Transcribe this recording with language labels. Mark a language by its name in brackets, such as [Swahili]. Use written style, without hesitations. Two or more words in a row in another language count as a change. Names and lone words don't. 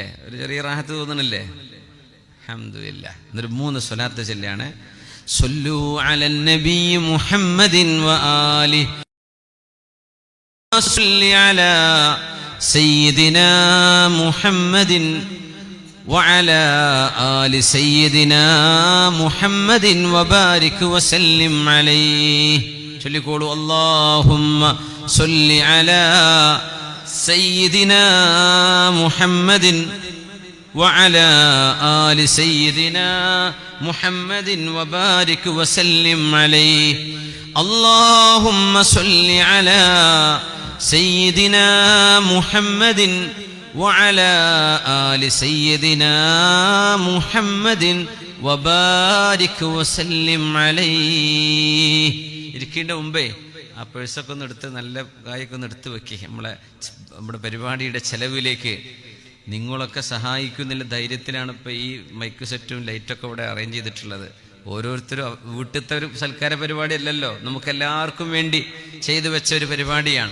[Malayalam] ഒരു ചെറിയ റാഹത്ത് തോന്നണില്ലേ? അൽഹംദുലില്ലാഹ്. എന്നൊരു 3 സ്വലാത്ത് ചൊല്ലിയാണ്. [Arabic] صلوا على النبي محمد وآله صل على سيدنا محمد وعلى آل سيدنا محمد وبارك وسلم عليه. قولوا اللهم صل على سيدنا محمد وعلى آل سيدنا محمد وبارك وسلم عليه. اللهم صل على سيدنا محمد وعلى آل سيدنا محمد وبارك وسلم عليه. [Malayalam] ഇരിക്കേണ്ട മുമ്പേ ആ പേഴ്സൊക്കെ ഒന്ന് എടുത്ത് നല്ല കായൊക്കെ ഒന്ന് എടുത്ത് വെക്കി. നമ്മുടെ പരിപാടിയുടെ ചെലവിലേക്ക് നിങ്ങളൊക്കെ സഹായിക്കുന്നില്ല ധൈര്യത്തിലാണ് ഇപ്പോൾ ഈ മൈക്ക് സെറ്റും ലൈറ്റൊക്കെ ഇവിടെ അറേഞ്ച് ചെയ്തിട്ടുള്ളത്. ഓരോരുത്തരും വീട്ടിലത്തെ ഒരു സൽക്കാര പരിപാടി അല്ലല്ലോ, നമുക്കെല്ലാവർക്കും വേണ്ടി ചെയ്തു വെച്ച ഒരു പരിപാടിയാണ്.